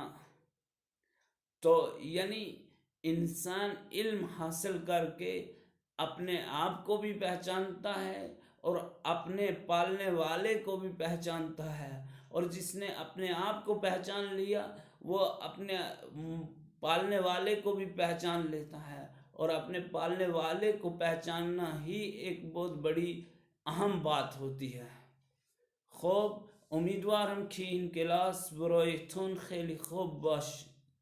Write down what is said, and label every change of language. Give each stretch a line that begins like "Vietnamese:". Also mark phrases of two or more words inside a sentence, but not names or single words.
Hindi: तो यानी इंसान इल्म हासिल करके अपने आप को भी पहचानता है और अपने पालने वाले को भी पहचानता है, और जिसने अपने आप को पहचान लिया वो अपने पालने वाले को भी पहचान लेता है, और अपने पालने वाले को पहचानना ही एक बहुत बड़ी अहम बात होती है।
Persian: خوب امیدوارم که این کلاس برایتون خیلی خوب باشه.